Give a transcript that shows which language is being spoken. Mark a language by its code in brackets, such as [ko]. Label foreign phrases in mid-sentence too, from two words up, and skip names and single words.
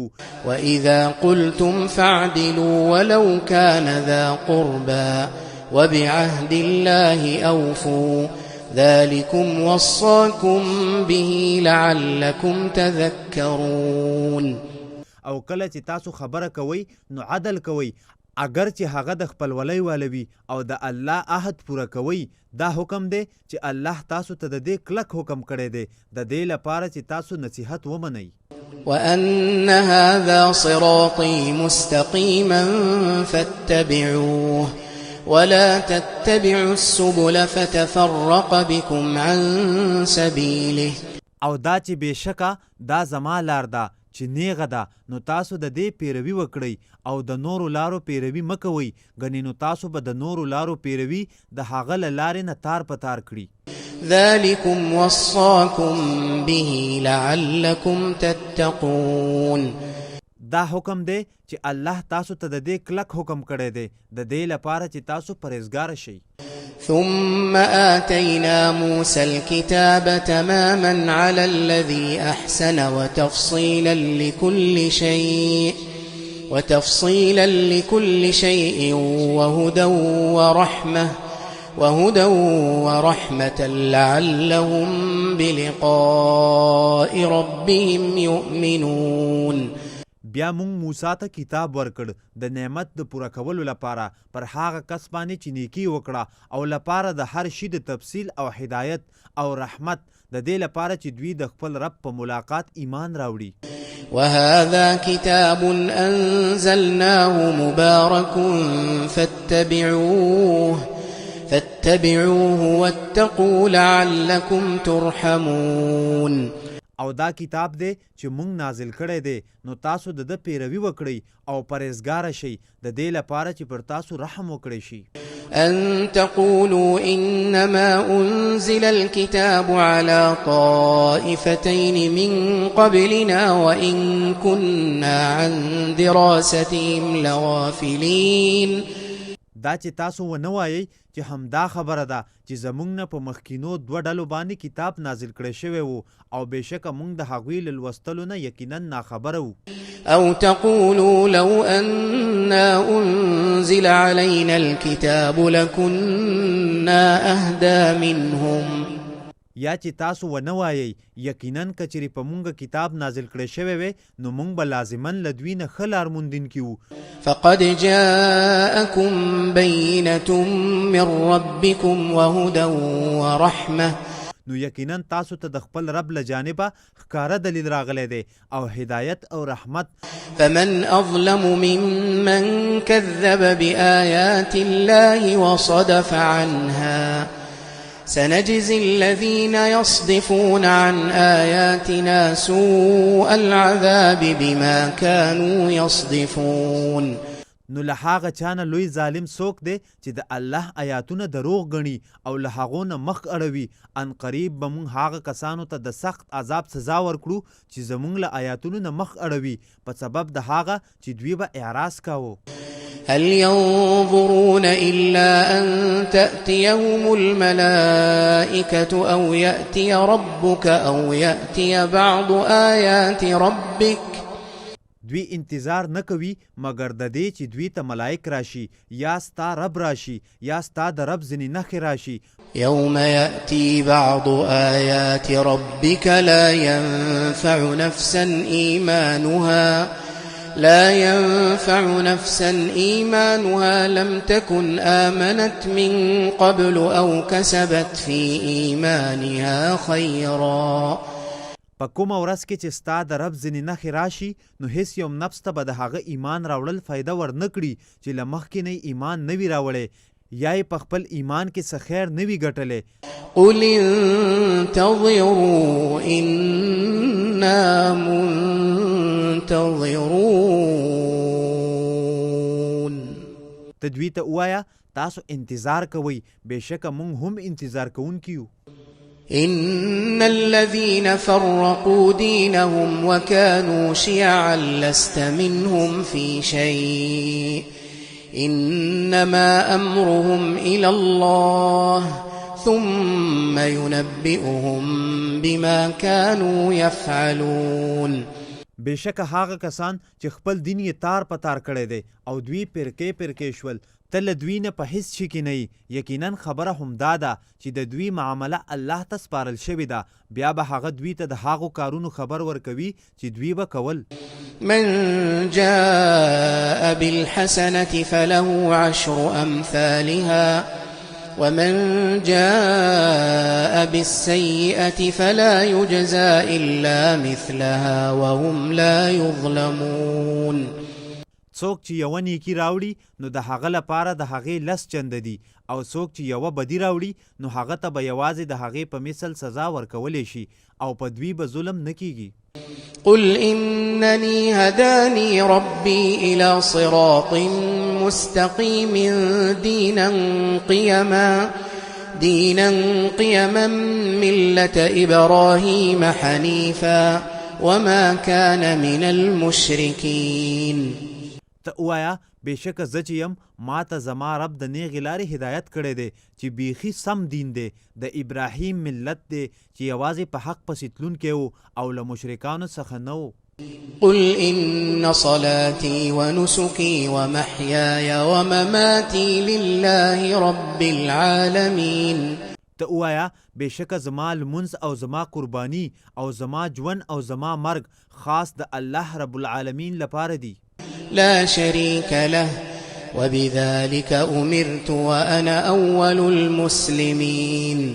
[ar] وإذا قلتم فاعدلوا ولو كان ذا قربى وبعهد الله أوفوا ذلكم وصاكم به لعلكم تذكرون [ps] او کله چې تاسو خبره کوئ نو عدل کوئ اگر چې هغه د خپلولۍ واله وي او د الله عهد پوره کوئ دا حکم دی چې الله تاسو ته د دې کلک حکم کړی دی د دې لپاره چې تاسو نصیحت ومنئ [ar] وأن هذا صراطي مستقيما فاتبعوه ولا تتبعوا السبل فتفرق بكم عن سبيله [ps] او دا چې بېشکه دا زما لار ده چې نیغه ده نو تاسو د دې پیروي وکړئ او د نورو لارو پیروي مه کوئ ګنې نو تاسو به د نورو لارو پیروي د هغه له لارې نه تار په تار کړي [ar] ذلكم وصاكم به لعلكم تتقون [ps] دا حکم دی چې الله تاسو ته د دې کلک حکم کړی دی د دې لپاره چې تاسو پرهیزګار شئ [ar] ثم آتينا موسى الكتاب تماما على الذي أحسن وتفصيلا لكل شيء وهدى ورحمة لعلهم بلقاء ربهم يؤمنون [ps] بیا مونږ موسی ته کتاب ورکړ د نعمت د پوره کولو لپاره پر هغه کس باندې چې نیکي وکړه او لپاره د هر شي د تفصیل او هدایت او رحمت د دې لپاره چې دوی د خپل رب په ملاقات ایمان راوړي [ar] وهذا كتاب أنزلناه مبارك فاتبعوه واتقوا لعلكم ترحمون [ps] او دا کتاب دی چې مونږ نازل کړی دی نو تاسو د ده پیروي وکړئ او پرهیزګاره شئ د دې لپاره چې پر تاسو رحم وکړی شي [ar] أن تقولوا إنما أنزل الكتاب على طائفتين من قبلنا وإن كنا عن دراستهم لغافلين [ps] دا چې تاسو ونه وایئ چې همدا خبره ده چې زموږ نه په مخکینو دوه ډلو باندې کتاب نازل کړی شوی و او بېشکه موږ د هغوی له لوستلو نه یقینا ناخبره وو [ar] أو تقولوا لو أنا أنزل علينا الكتاب لكنا أهدى منهم [ps] یا چې تاسو ونه وایئ یقینا که چېرې په مونږ کتاب نازل کړی شوی وی نو مونږ به لازما له دوی نه ښه لار موندونکي وو [ar] فقد جاءكم بينة من ربكم وهدى ورحمة [ps] نو یقینا تاسو ته د خپل رب له جانبه ښکاره دلیل راغلی دی او هدایت او رحمت [ar] فمن أظلم ممن كذب بآيات الله وصدف عنها سنجزي الذين يصدفون عن آياتنا سوء العذاب بما كانوا يصدفون [ps] نو له هغه چا نه لوی ظالم څوک دی چې د الله آیاتونه دروغ ګڼي او له هغو نه مخ اړوي ان قریب به موږ هغه کسانو ته د سخت عذاب سزا ورکړو چې زموږ له آیاتونو نه مخ اړوي په سبب د هغه چې دوی به اعراض کاوه [ar] هل ينظرون إلا أن تأتيهم الملائكة أو يأتي ربك أو يأتي بعض آيات ربك [ps] دوی انتظار نه کوي مګر د دې چې دوی ته ملائک راشي یا ستا رب راشي یا ستا د رب ځینې نښې راشي [ar] يوم يأتي بعض آيات ربك لا ينفع نفسا إيمانها لم تكن آمنت من قبل أو كسبت في إيمانها خيرا [ps] په کومه ورځ کې چې ستا د رب ځینې نښې راشي نو هیڅ یو نفس ته به د هغه ایمان راوړل فایده ورنه کړي چې له مخکې نه ایمان نه وي راوړی یا یې په خپل ایمان کې څه خیر نه وي ګټلی [ar] قل انتظروا إنا منتظرون [ps] ته دوی ته ووایه تاسو انتظار کوئ بېشکه موږ هم انتظار کوونکي یو [ar] إن الذين فرقوا دينهم وكانوا شيعا لست منهم في شيء إنما أمرهم إلى الله ثم ينبئهم بما كانوا يفعلون. [ps] بشک هغه کسان چې خپل دین یې تار په تار کړی دی او دوی پرکې شول ته له دوی نه په هیڅ شي کې نه یقینا خبره همدا ده چې د دوی معامله الله ته سپارل شوې ده بیا به هغه دوی ته د هغو کارونو خبر ورکوي چې دوی به کول. [ar] من جاء بالحسنة فله 10 أمثالها ومن جاء بالسيئة فلا يجزى إلا مثلها وهم لا يظلمون. [ps] څوک چې یوه نیکي راوړي نو د هغه لپاره د هغې 10 چنده دي او څوک چې یوه بدي راوړي نو هغه ته به یوازې د هغې په مثل سزا ورکولی شي او په دوی به ظلم نه کیږي. [ar] قل إنني هداني ربي إلى صراط مستقيم دينا قيما ملة إبراهيم حنيفا وما كان من المشركين. [ps] ته اوایا بېشکه زه چې یم ما ته زما رب د نیغې لارې هدایت کړی دی چې بیخي سم دین دی د ابراهیم ملت دی چې یوازې په حق پسې تلونکی و او له مشرکانو څخه نه و. [ar] قل إن صلاتي ونسكي ومحياي ومماتي لله رب العالمين. [ps] ته اوایا بېشکه زما لمونځ او زما قرباني او زما ژوند او زما مرګ خاص د الله [ar] رب العالمین [ps] لپاره دی. [ar] لا شريك له وبذلك أمرت وأنا أول المسلمين.